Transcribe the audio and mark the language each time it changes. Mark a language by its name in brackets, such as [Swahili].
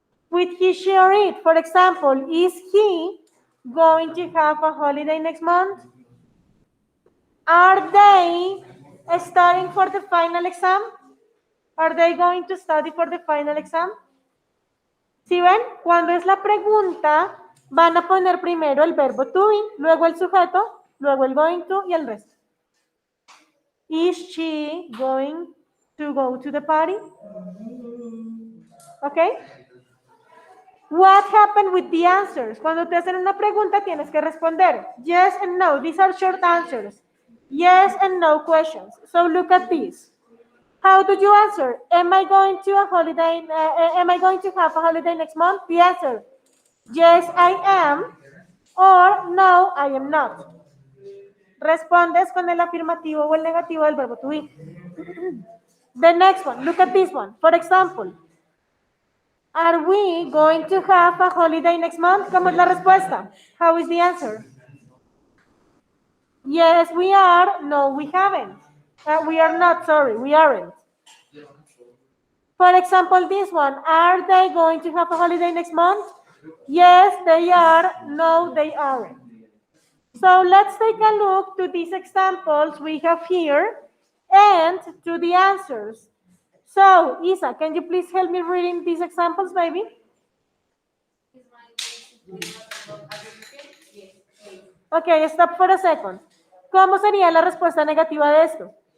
[English] With he, she, or it, for example, is he going to have a holiday next month? Are they studying for the final exam? Are they going to study for the final exam? [Spanish] ¿Sí ven? Cuando es la pregunta, van a poner primero el verbo to be, luego el sujeto, luego el going to y el resto. [English] Is she going to go to the party? Okay? What happened with the answers? [Spanish] Cuando te hacen una pregunta, tienes que responder. [English] Yes and no. These are short answers. Yes and no questions. So look at this. How do you answer? Am I going to a holiday? Am I going to have a holiday next month? The answer: yes, I am. Or no, I am not. [Spanish] Respondes con el afirmativo o el negativo del verbo to be. [English] The next one, look at this one. For example, are we going to have a holiday next month? [Spanish] ¿Cómo es la respuesta? [English] How is the answer? Yes, we are. No, we haven't. We are not, sorry, we aren't. For example, this one, are they going to have a holiday next month? Yes, they are. No, they aren't. So let's take a look to these examples we have here and to the answers. So, Isa, can you please help me reading these examples, baby? Is my going to about agriculture? Yes. Yes. Okay, stop for a second. [Spanish] ¿Cómo sería la respuesta negativa de esto?